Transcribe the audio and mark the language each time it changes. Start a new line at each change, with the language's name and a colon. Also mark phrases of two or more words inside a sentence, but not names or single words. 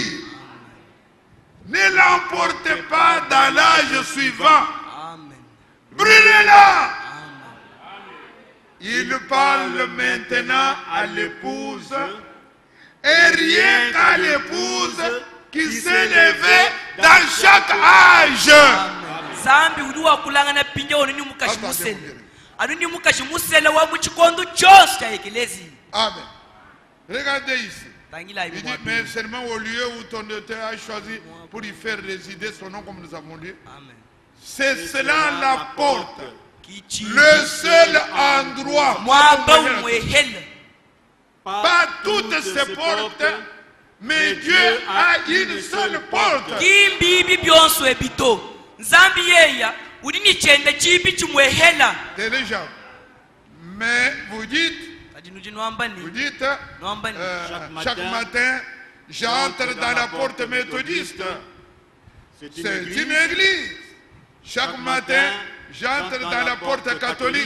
French: Ne l'emportez pas dans l'âge suivant. Brûlez-la. Il parle maintenant à l'épouse et rien qu'à l'épouse qui s'est levée dans chaque âge.
Luba-Katanga: Zambi uduwa kulangana pinja wanu nyumukashi musela anu nyumukashi musela wa muchikondo chonso cha ekelezi.
French: Amen. Regardez ici.
Luba-Katanga: Tangila
French: Il dit, mais seulement au lieu où ton auteur a choisi pour y faire résider son nom, comme nous avons dit, c'est cela la porte, le seul endroit. Pas toutes ces portes, mais Dieu a une seule porte.
Luba-Katanga: Zambi yeya udini chenda chibi chumwehela.
French: Déjà. Mais vous dites chaque matin j'entre dans la porte méthodiste. C'est une église. Chaque matin j'entre dans la porte catholique.